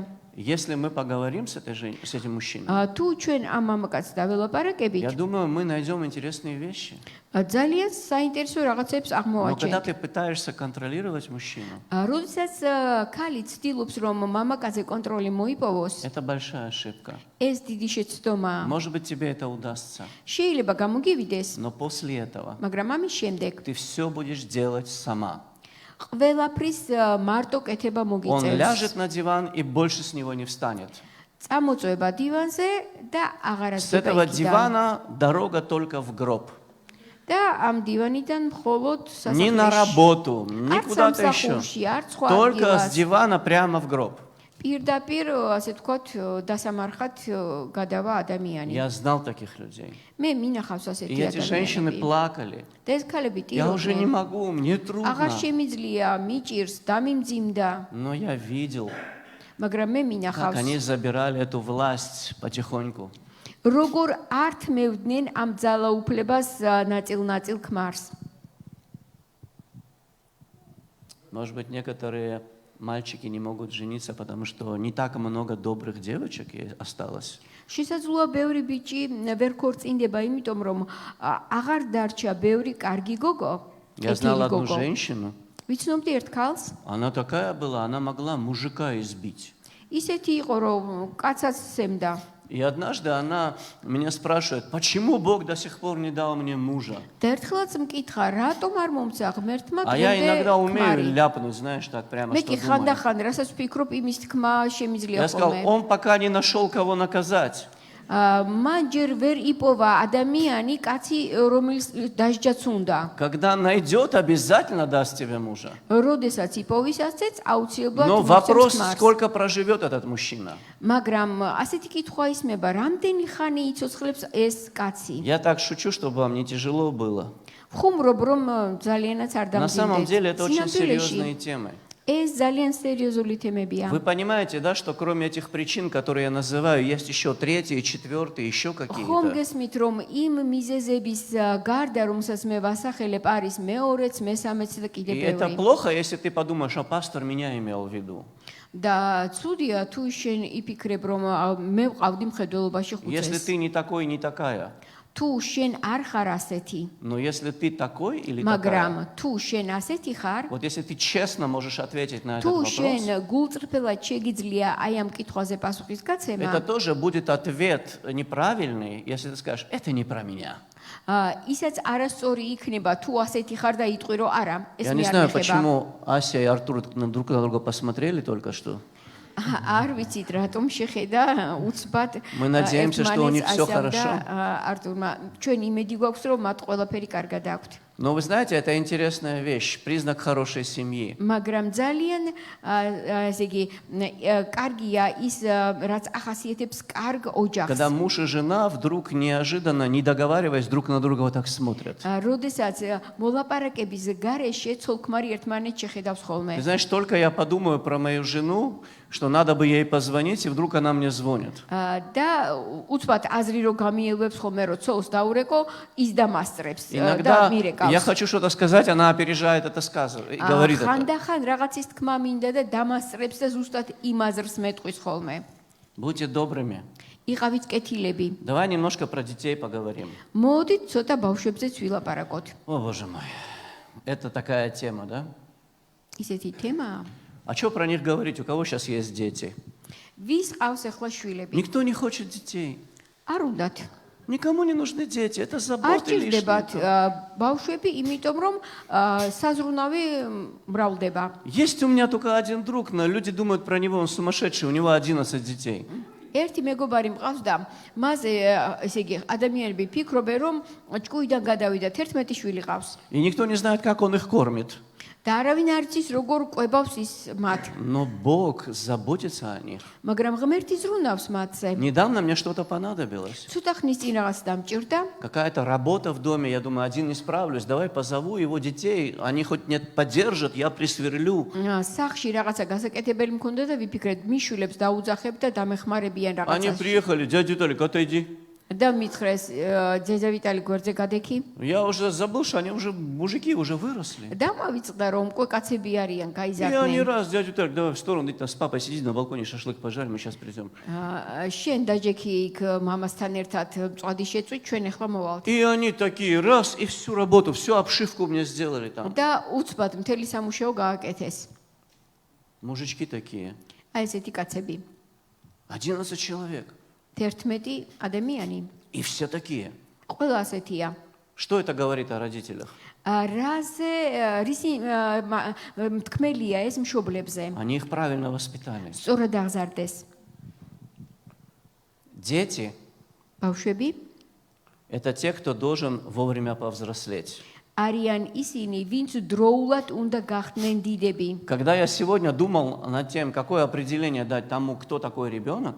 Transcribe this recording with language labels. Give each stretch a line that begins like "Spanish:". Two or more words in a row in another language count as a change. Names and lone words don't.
Russian: Если мы поговорим с этим мужчиной,
Georgian: თუ ჩვენ ამ მამაკაცს
Russian: я
Georgian: დაველაპარაკებით
Russian: думаю, мы найдем интересные вещи.
Georgian: ძალიან საინტერესო რაღაცებს
Russian: Но когда
Georgian: აღმოვაჩენთ
Russian: ты пытаешься контролировать мужчину,
Georgian: როდესაც ქალი ცდილობს რომ მამაკაცზე კონტროლი მოიპოვოს
Russian: это большая ошибка.
Georgian: ეს დიდი შეცდომაა
Russian: Может быть, тебе это удастся,
Georgian: შეიძლება გამოგივიდეს
Russian: но после этого
Georgian: მაგრამ ამის შემდეგ
Russian: ты все будешь делать сама.
Georgian: ყველაფრის მარტო კეთება
Russian: Он
Georgian: მოგიწევს.
Russian: ляжет на диван и больше с него не встанет.
Georgian: წამოწვება დივანზე და აღარ
Russian: С этого дивана дорога только в гроб.
Georgian: და ამ დივანიდან მხოლოდ
Russian: Не на
Georgian: სასახლეში
Russian: работу,
Georgian: არ
Russian: ни куда-то еще.
Georgian: სამსახურში, არ სხვა
Russian: Только с
Georgian: ადგილას
Russian: дивана прямо в гроб.
Georgian: პირდაპირ ასე ვთქვათ დასამარხად გადავა ადამიანი.
Russian: Я знал таких людей.
Georgian: მე მინახავს
Russian: И
Georgian: ასეთი
Russian: эти женщины
Georgian: ადამიანები.
Russian: плакали.
Georgian: და ეს ქალები
Russian: Я уже не
Georgian: ტიროდნენ.
Russian: могу, мне трудно.
Georgian: აღარ შემიძლია, მიჭირს, დამიმძიმდა,
Russian: Но я видел,
Georgian: მაგრამ მე
Russian: как
Georgian: მინახავს
Russian: они забирали эту власть потихоньку.
Georgian: როგორ ართმევდნენ ამ ძალაუფლებას ნაწილ-ნაწილ ქმარს.
Russian: Может быть, некоторые мальчики не могут жениться, потому что не так много добрых девочек осталось.
Georgian: შესაძლოა ბევრი ბიჭი ვერ ქორწინდება, იმიტომ რომ აღარ დარჩა ბევრი კარგი გოგო.
Russian: Я знал
Georgian: კეთილი
Russian: одну
Georgian: გოგო.
Russian: женщину,
Georgian: ვიცნობდი ერთ ქალს,
Russian: она такая была, она могла мужика избить.
Georgian: ისეთი იყო, რომ კაცაც სემდა.
Russian: И однажды она меня спрашивает, почему Бог до сих пор не дал мне мужа?
Georgian: და ერთხელაც მკითხა, рატომ არ მომცა ღმერთმა
Russian: А я иногда умею
Georgian: ქმარი?
Russian: ляпнуть, знаешь, так прямо,
Georgian: მე
Russian: что
Georgian: კი
Russian: думаю.
Georgian: ხანდახან, რასაც ვფიქრობ, იმის თქმა შემიძლია
Russian: Я сказал,
Georgian: ხოლმე.
Russian: он пока не нашел, кого наказать.
Georgian: მან ჯერ ვერ იპოვა ადამიანი, კაცი, რომელიც დასჯაც უნდა.
Russian: Когда найдет, обязательно даст тебе мужа.
Georgian: როდესაც იპოვის ასეც, აუცილებლად
Russian: Но
Georgian: მოგვცემს
Russian: вопрос,
Georgian: ქმარს.
Russian: сколько проживет этот мужчина.
Georgian: მაგრამ ასეთი კითხვა ისმება, რამდენი ხანი იცოცხლებს ეს კაცი?
Russian: Я так шучу, чтобы вам не тяжело было.
Georgian: ხუმრობ რომ ძალიანაც არ
Russian: На самом
Georgian: დამძიმდეთ.
Russian: деле это очень
Georgian: სინამდვილეში
Russian: серьезные темы.
Georgian: ეს ძალიან სერიოზული თემებია.
Russian: Вы понимаете, да, что кроме этих причин, которые я называю, есть еще третьи, четвертые, еще
Georgian: ხომ
Russian: какие-то.
Georgian: გესმით რომ იმ მიზეზების გარდა რომელსაც მე ვასახელებ არის მეორეც, მესამეც და კიდე
Russian: И это
Georgian: ბევრი.
Russian: плохо, если ты подумаешь, а пастор меня имел в виду.
Georgian: და ცუდია თუ შენ იფიქრებ რომ მე ვყავდი მხედველობაში
Russian: Если
Georgian: ხუცეს.
Russian: ты не такой, не такая.
Georgian: თუ შენ არ ხარ ასეთი,
Russian: Но если ты такой или
Georgian: მაგრამ
Russian: такая,
Georgian: თუ შენ ასეთი ხარ,
Russian: вот если ты честно можешь ответить на этот
Georgian: თუ
Russian: вопрос,
Georgian: შენ გულწრფელად შეგიძლია აი ამ კითხვაზე პასუხის გაცემა,
Russian: это тоже будет ответ неправильный, если ты скажешь, это не про меня.
Georgian: ისაც არასწორი იქნება თუ ასეთი ხარ და იტყვი რომ არა, ეს
Russian: Я
Georgian: მე
Russian: не
Georgian: არ
Russian: знаю,
Georgian: მეხება.
Russian: почему Ася и Артур друг на друга посмотрели только что.
Georgian: არ ვიცით რატომ შეხედა უცბად
Russian: Мы надеемся, что у них всё хорошо.
Georgian: არტურმა ჩვენ იმედი გვაქვს რომ მათ ყველაფერი კარგად აქვთ.
Russian: Но вы знаете, это интересная вещь, признак хорошей семьи.
Georgian: მაგრამ ძალიან ესე იგი კარგია ის რაც ახასიათებს კარგ ოჯახს.
Russian: Когда муж и жена вдруг неожиданно, не договариваясь, друг на друга вот так смотрят.
Georgian: როდესაც მოლაპარაკების გარეშე ცოლ-ქმარი ერთმანეთს შეხედავს ხოლმე.
Russian: Ты знаешь, только я подумаю про мою жену, что надо бы ей позвонить, и вдруг она мне звонит.
Georgian: და უცბად აზრი რო გამიელვებს ხოლმე რომ ცოლს დაურეკო, ის დამასწრებს და
Russian: Иногда
Georgian: მირეკავს.
Russian: я хочу что-то сказать, она опережает это, сказывает, говорит это.
Georgian: ხანდახან რაღაცის თქმა მინდა და დამასწრებს და ზუსტად იმ აზრს მეტყვის ხოლმე.
Russian: Будьте добрыми.
Georgian: იყავით კეთილები.
Russian: Давай немножко про детей поговорим.
Georgian: მოდით ცოტა ბავშვებზეც ვილაპარაკოთ.
Russian: О, Боже мой. Это такая тема, да?
Georgian: ისეთი თემაა.
Russian: А что про них говорить? У кого сейчас есть дети?
Georgian: ვის ყავს ახლა შვილები?
Russian: Никто не хочет детей.
Georgian: არ უნდათ.
Russian: Никому не нужны дети. Это
Georgian: არ
Russian: заботы лишние.
Georgian: ჭირდებათ ბავშვები, იმიტომ რომ საზრუნავი მრავლდება.
Russian: Есть у меня только один друг, но люди думают про него, он сумасшедший, у него 11 детей.
Georgian: ერთი მეგობარი მყავს და მასე ესე იგი ადამიანები ფიქრობენ რომ ჭკუიდან გადავიდა 11 შვილი ყავს.
Russian: И никто не знает, как он их кормит.
Georgian: და არავინ არ იცის როგორ ყვებავს ის მათ.
Russian: Но Бог заботится о них.
Georgian: მაგრამ ღმერთი ზრუნავს მათზე.
Russian: Недавно мне что-то понадобилось.
Georgian: ცოტა ხნის წინ რაღაც დამჭირდა.
Russian: Какая-то работа в доме, я думаю, один не справлюсь, давай позову его детей, они хоть нет поддержат, я присверлю.
Georgian: სახში რაღაცა გასაკეთებელი მქონდა და ვიფიქრეთ მიშულებს დაუძახებ და დამეხმარებიან
Russian: Они
Georgian: რაღაცას.
Russian: приехали, дядя Виталик, отойди.
Georgian: და მითხრეს ძეძა ვიტალი გვერდზე გადექი.
Russian: Я уже забыл, что они уже мужики, уже выросли.
Georgian: დამავიწყდა რომ უკვე кацები არიან,
Russian: И они
Georgian: გაიზარდნენ.
Russian: раз, дядя Виталик, давай в сторону, иди там с папой сиди на балконе, шашлык пожарим, мы сейчас придем.
Georgian: შენ დაჯექი იქ მამასთან ერთად მწვადი შეწვით, ჩვენ ახლა მოვალთ.
Russian: И они такие, раз, и всю работу, всю обшивку мне сделали там.
Georgian: და უცბად მთელი სამუშაო გააკეთეს.
Russian: Мужички такие.
Georgian: აი ესეთი კაცები.
Russian: 11 человек.
Georgian: 11 ადამიანი.
Russian: И все такие.
Georgian: ყველა ასეთია.
Russian: Что это говорит о родителях?
Georgian: რაზე რისი თქმელია ეს მშობლებზე?
Russian: Они их правильно воспитали.
Georgian: სწორად აღზარდეს.
Russian: Дети
Georgian: ბავშვები
Russian: – это те, кто должен вовремя повзрослеть.
Georgian: არიან ისინი, ვინც დროულად უნდა გახდნენ დიდები.
Russian: Когда я сегодня думал над тем, какое определение дать тому, кто такой ребенок,